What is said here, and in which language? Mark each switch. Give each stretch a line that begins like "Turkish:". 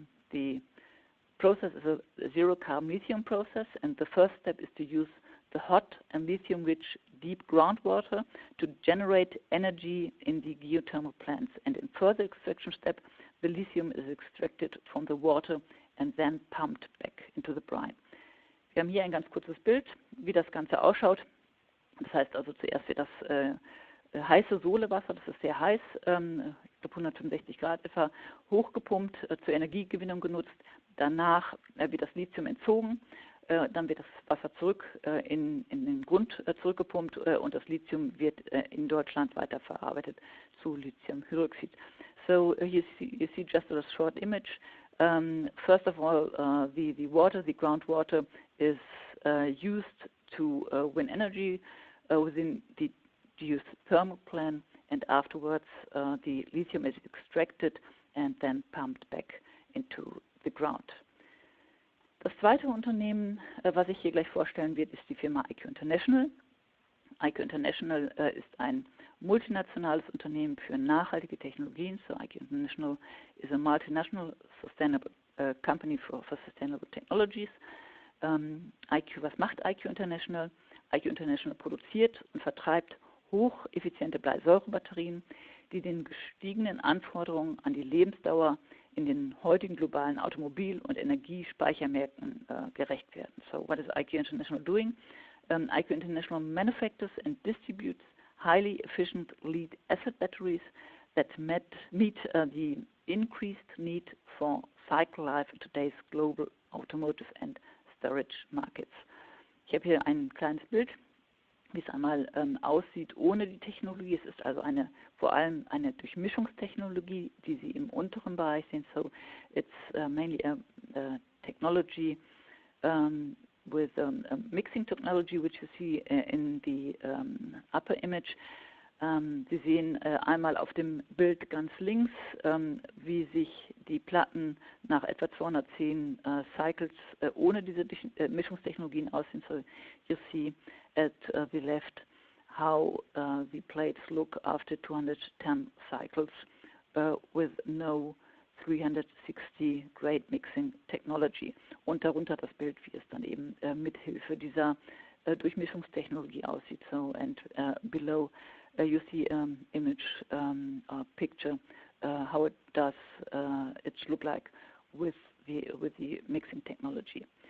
English: The process is a zero-carbon lithium process, and the first step is to use the hot and lithium-rich deep groundwater to generate energy in the geothermal plants. And in further extraction step, the lithium is extracted from the water and then pumped back into the brine.
German: Wir haben hier ein ganz kurzes Bild, wie das Ganze ausschaut. Das heißt also, zuerst wird das heiße Sohlewasser, das ist sehr heiß, ich glaube 165 Grad etwa, hochgepumpt, zur Energiegewinnung genutzt. Danach wird das Lithium entzogen, dann wird das Wasser zurück in den Grund zurückgepumpt und das Lithium wird in Deutschland weiterverarbeitet zu Lithiumhydroxid.
English: So you see just a short image. First of all, the groundwater is used to win energy within the used thermal plant, and afterwards the lithium is extracted and then pumped back into the ground.
German: Das zweite Unternehmen, was ich hier gleich vorstellen werde, ist die Firma IQ International. IQ International ist ein multinationales Unternehmen für nachhaltige Technologien.
English: So IQ International is a multinational sustainable company for sustainable technologies.
German: Was macht IQ International? IQ International produziert und vertreibt hocheffiziente Bleisäurebatterien, die den gestiegenen Anforderungen an die Lebensdauer in den heutigen globalen Automobil- und Energiespeichermärkten gerecht werden.
English: So what is IQ International doing? IQ International manufactures and distributes highly efficient lead-acid batteries that meet the increased need for cycle life in today's global automotive and storage markets.
German: Ich habe hier ein kleines Bild, wie es einmal aussieht ohne die Technologie. Es ist also vor allem eine Durchmischungstechnologie, die Sie im unteren Bereich sehen.
English: So it's mainly a technology with a mixing technology, which you see in the upper image.
German: Sie sehen einmal auf dem Bild ganz links, wie sich die Platten nach etwa 210 Cycles ohne diese Mischungstechnologien aussehen.
English: So you see at the left how the plates look after 210 cycles with no 360 grade mixing technology.
German: Und darunter das Bild, wie es dann eben mithilfe dieser Durchmischungstechnologie aussieht.
English: So and below you see image picture how it does it look like with the mixing technology.